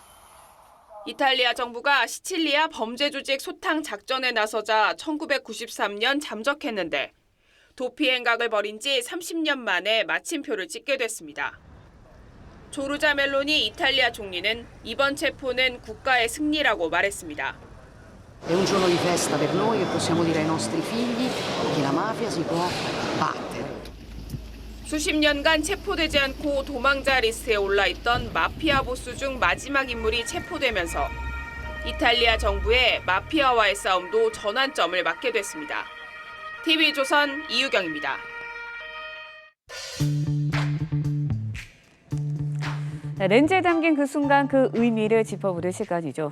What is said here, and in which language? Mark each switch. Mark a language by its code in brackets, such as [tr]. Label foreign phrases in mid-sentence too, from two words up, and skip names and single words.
[ko] 이탈리아 정부가 시칠리아 범죄 조직 소탕 작전에 나서자 1993년 잠적했는데 도피 행각을 벌인 지 30년 만에 마침표를 찍게 됐습니다. 조르자 멜로니 이탈리아 총리는 이번 체포는 국가의 승리라고 말했습니다. [it] È un giorno di festa per noi che possiamo dire ai nostri figli che la mafia si può battere. [ko] 수십 년간 체포되지 않고 도망자 리스트에 올라있던 마피아 보스 중 마지막 인물이 체포되면서 이탈리아 정부의 마피아와의 싸움도 전환점을 맞게 됐습니다. TV조선 이유경입니다. 렌즈에 담긴 그 순간 그 의미를 짚어보는 시간이죠.